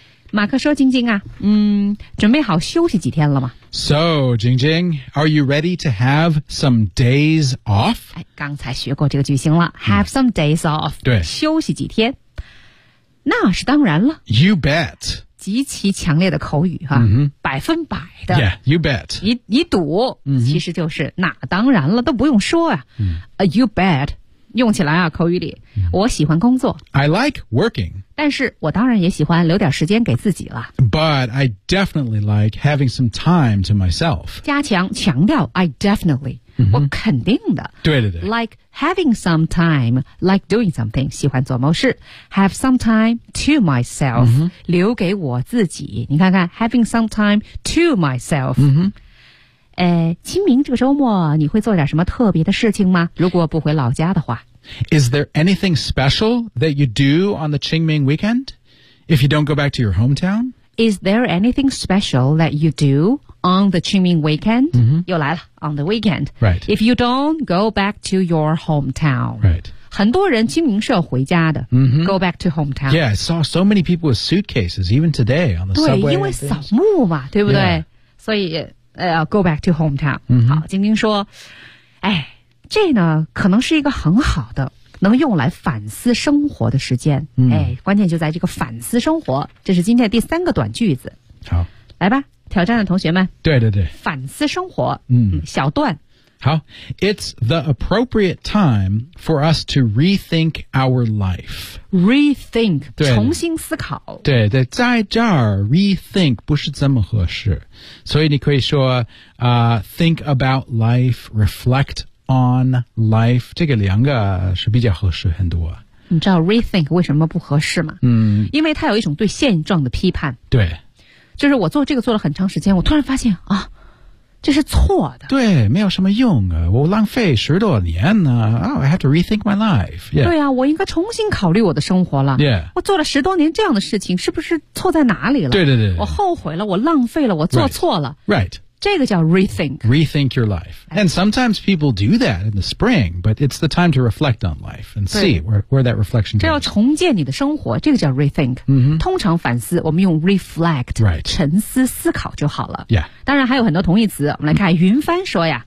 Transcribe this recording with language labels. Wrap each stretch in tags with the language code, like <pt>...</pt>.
<zh>马克说晶晶啊准备好休息几天了吗</zh> <en>So, 晶晶 are you ready to have some days off?</en> <zh>刚才学过这个句型了</zh> <en>Have some days off</en> <zh>对休息几天那是当然了</zh> <en>You bet</en> <zh>极其强烈的口语哈、百分百的</zh> <en>Yeah, you bet</en> <zh>你赌、其实就是那当然了都不用说啊、</zh> <en>You bet</en> <zh>用起来啊口语里、我喜欢工作</zh> <en>I like working</en> <zh>但是我当然也喜欢留点时间给自己了</zh> <en>But I definitely like having some time to myself</en> <zh>加强强调</zh> <en>I definitely</en> <zh>我肯定的对</zh> <en>Like having some time Like doing something</en> <zh>喜欢做某事</zh> <en>Have some time to myself</en> <zh>留给我自己你看看</zh> <en>Having some time to myself</en> <zh>清明这个周末你会做点什么特别的事情吗如果不回老家的话</zh> <en>Is there anything special that you do on the Qingming weekend? If you don't go back to your hometown? Is there anything special that you doon the Qingming weekend,、</en> <zh>又来了</zh> <en>on the weekend. Right. If you don't go back to your hometown. Right.</en> <zh>很多人清明是要回家的、</zh> <en>go back to hometown. Yeah, I saw so many people with suitcases, even today on the</en> <zh>对</zh> <en>subway.</en> <zh>对因为扫墓嘛对不对、所以、</zh> <en>go back to hometown.、</en> <zh>好晶晶说哎这呢可能是一个很好的能用来反思生活的时间、哎关键就在这个反思生活这是今天第三个短句子。好。来吧。挑战的同学们对反思生活小段</zh> <en>好 It's the appropriate time for us to rethink our life</en> <zh>Rethink 重新思考对在这儿 rethink 不是这么合适所以你可以说、</zh> <en>think about life reflect on life</en> <zh>这个两个是比较合适很多你知道 rethink 为什么不合适吗因为它有一种对现状的批判对就是我做这个做了很长时间我突然发现啊这是错的对没有什么用啊我浪费十多年呢、</zh> <en>I have to rethink my life、yeah.</en> <zh>对啊我应该重新考虑我的生活了、</zh> <en>yeah.</en> <zh>我做了十多年这样的事情是不是错在哪里了对我后悔了我浪费了我做错了</zh> <en>right, right.</en> <zh>这个叫 rethink.</zh> <en>Rethink your life. And sometimes people do that in the spring, but it's the time to reflect on life and see where that reflection goes.</en> <zh>这要重建你的生活，这个叫 rethink.、 Mm-hmm. 通常反思，我们用 reflect,、</zh> <en>right.</en> <zh>沉思思考就好了。</zh> <en>Yeah.</en> <zh>当然还有很多同义词，我们来看云帆说呀。</zh>